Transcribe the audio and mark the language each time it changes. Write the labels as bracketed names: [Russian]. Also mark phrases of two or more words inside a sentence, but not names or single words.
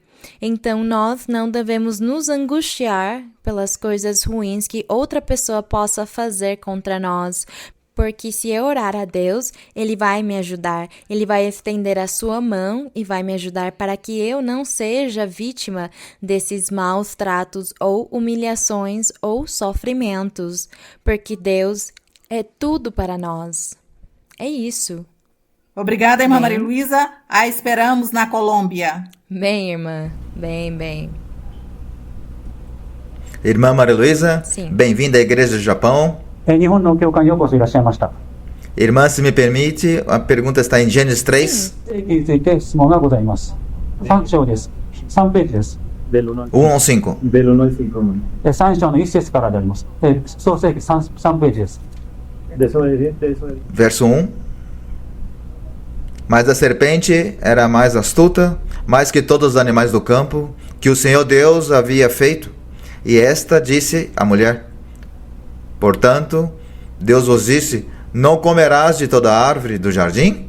[Portuguese] Então, nós não devemos nos angustiar pelas coisas ruins que outra pessoa possa fazer contra nós, porque se eu orar a Deus, Ele vai me ajudar, Ele vai estender a sua mão e vai me ajudar para que eu não seja vítima desses maus tratos ou humilhações ou sofrimentos, porque Deus é tudo para nós. É isso. Obrigada, irmã Maria Luísa. A esperamos na Colômbia. Bem, irmã. Bem. Irmã Maria Luísa, Sim. bem-vinda à Igreja do Japão. [Japanese] 日本の教会にようこそいらっしゃいました。 [Portuguese] Irmã, se me permite, a pergunta está em Gênesis 3, [Japanese] 定義について質問がございます。3章です。3ページです。 [Portuguese] 1 ou 5. [Japanese] 3章の1節からであります。創世記 3ページです。 [Portuguese] Verso 1. Mas a serpente era mais astuta, mais que todos os animais do campo, que o Senhor Deus havia feito. E esta disse à mulher: Portanto, Deus vos disse: Não comerás de toda árvore do jardim?